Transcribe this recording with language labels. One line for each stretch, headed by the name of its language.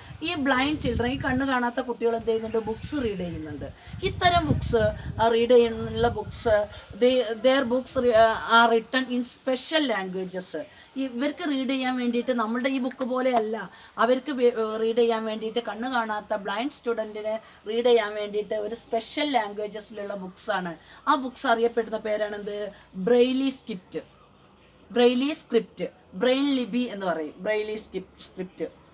Malayalam: ഈ blind children, ഈ കണ്ണ് കാണാത്ത കുട്ടികൾ എന്ത് ചെയ്യുന്നുണ്ട്, ബുക്സ് റീഡ് ചെയ്യുന്നുണ്ട്. ഇത്തരം ബുക്സ് റീഡ് ചെയ്യുന്ന books,
English: their books are written in special languages.
Malayalam: ഇവർക്ക് റീഡ് ചെയ്യാൻ വേണ്ടിയിട്ട് നമ്മളുടെ ഈ ബുക്ക് പോലെയല്ല, അവർക്ക് റീഡ് ചെയ്യാൻ വേണ്ടിയിട്ട് കണ്ണ് കാണാത്ത ബ്ലൈൻഡ് സ്റ്റുഡൻറ്റിന് റീഡ് ചെയ്യാൻ വേണ്ടിയിട്ട് ഒരു സ്പെഷ്യൽ ലാംഗ്വേജസിലുള്ള ബുക്സാണ്. ആ ബുക്സ് അറിയപ്പെടുന്ന പേരാണെന്ത്, Braille script, Braille script, brain ലിപി എന്ന് പറയും, ബ്രെയിലി സ്ക്രിപ്റ്റ്.